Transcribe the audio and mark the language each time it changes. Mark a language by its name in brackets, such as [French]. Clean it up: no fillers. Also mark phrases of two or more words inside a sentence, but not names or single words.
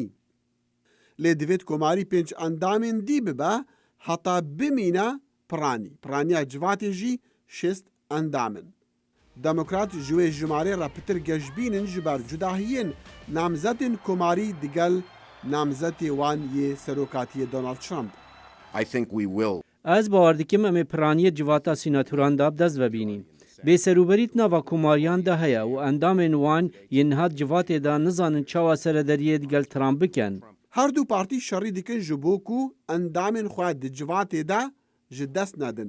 [Kurdish] Lê divêt komarî 5 endamên dî bibe heta bimîne piranî. Piraniya civatê jî 6 endamin. Demokrat ji wê jimarê re pitir geşbînin ji ber cudahiyên namzetên komarî digel namzetê wan yê serokatiyê Donald Trump. [English] I think we will. [Kurdish] Ez bawer dikim em ê piraniyê civata sînatoran da bi dest vebînin. Bêserûberît nava komariyan de heye û endamên wan yên nihat civatê da nizanin çawa serederiyê digel Trump bikin. Her du partî şerî dikin ji bo ku endamên xwe di civatê de ji dest nedin.